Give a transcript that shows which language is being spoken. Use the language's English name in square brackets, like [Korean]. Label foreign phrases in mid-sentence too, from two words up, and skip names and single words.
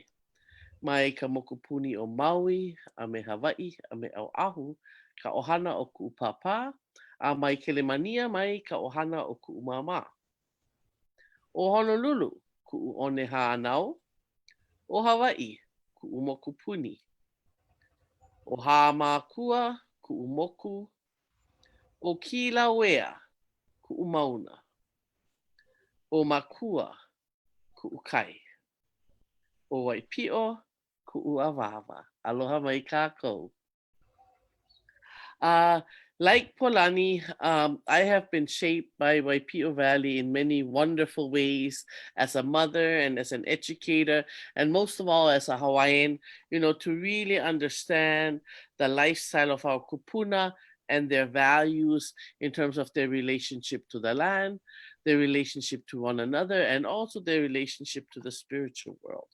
[Hawaiian] Mai ka mokupuni o Maui, a me Hawaiʻi, a me Auahu, ka ohana o Kuʻupapa, a mai Kelemania mai ka ohana o Kuʻumāmā. O Honolulu, kuʻu ʻone hānau. O Hawaiʻi, kuʻu mokupuni. O Hāmākua, kuʻu moku. O Kilauea, kuʻu mauna. O Makua, kuʻu kai. O Waipiʻo, kuʻu awāwa. Aloha mai kākou. [English] Like Polani, I have been shaped by Waipiʻo Valley in many wonderful ways as a mother and as an educator, and most of all as a Hawaiian, to really understand the lifestyle of our kupuna and their values in terms of their relationship to the land, their relationship to one another, and also their relationship to the spiritual world.